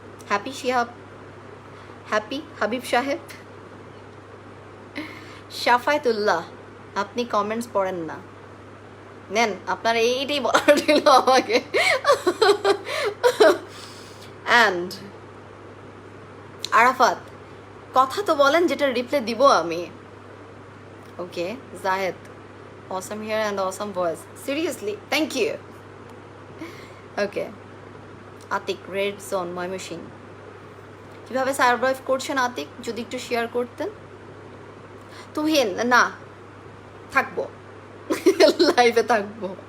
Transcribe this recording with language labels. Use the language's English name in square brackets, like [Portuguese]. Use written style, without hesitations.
[Bangla] Happy Shihab, happy Habib সাহেব, শাফায়েতুল্লাহ, আপনি comments পড়েন না, নেন আপনার এইটাই বলার ছিল আমাকে। অ্যান্ড আরাফাত, কথা তো বলেন যেটা রিপ্লাই দিব আমি। ওকে Zahed, [English] awesome hair and awesome voice, seriously thank you. [Bangla] Okay, Atik, red zone Mymensingh, কিভাবে সার্ভাইভ করছেন আতিক, যদি একটু শেয়ার করতেন। তুহিন, না থাকবো, লাইভে থাকবো।